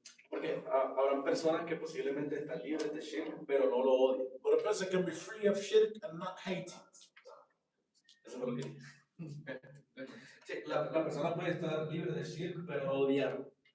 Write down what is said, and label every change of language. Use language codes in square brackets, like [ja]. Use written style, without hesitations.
[es] Porque habrán personas que posiblemente están libres de shirk, pero no lo odian. [en] But a person can be free of shirk and not hate it. [es] Eso es lo que dije. Sí, la persona puede estar libre de shirk, pero no odiarlo.